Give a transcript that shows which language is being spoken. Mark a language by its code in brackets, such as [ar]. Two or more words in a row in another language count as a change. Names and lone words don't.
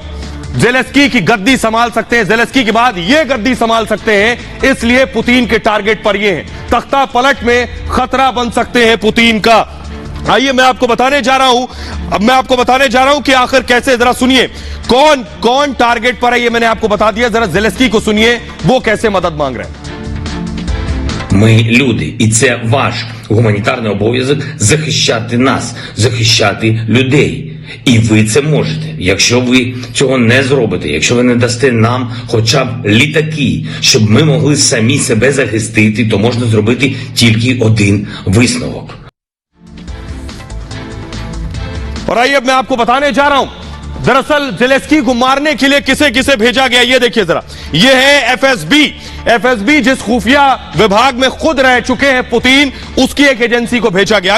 [hi] जेलेस्की की गद्दी संभाल सकते हैं, जेलेस्की के बाद ये गद्दी संभाल सकते हैं, इसलिए पुतिन के टारगेट पर ये हैं। तख्ता पलट में खतरा बन सकते हैं पुतिन का। आइए मैं आपको बताने जा रहा हूं कि आखिर कैसे, जरा सुनिए कौन कौन टारगेट पर है। ये मैंने आपको बता दिया, जरा जेलेस्की को सुनिए वो कैसे मदद मांग रहे हैं। [uk] Ми люди, і це ваш гуманітарний обов'язок захищати нас, захищати людей. І ви це можете. Якщо ви цього не зробите, якщо ви не дасте нам хоча б літаки, щоб ми могли самі себе захистити, то можна зробити тільки один висновок. [hi] और आइए अब मैं आपको बताने जा रहा हूं, दरअसल जेलेस्की को मारने के लिए किसे किसे भेजा गया ये देखिए जरा। ये है एफएसबी जिस खुफिया विभाग में खुद रह चुके हैं पुतिन, उसकी एक एजेंसी को भेजा गया।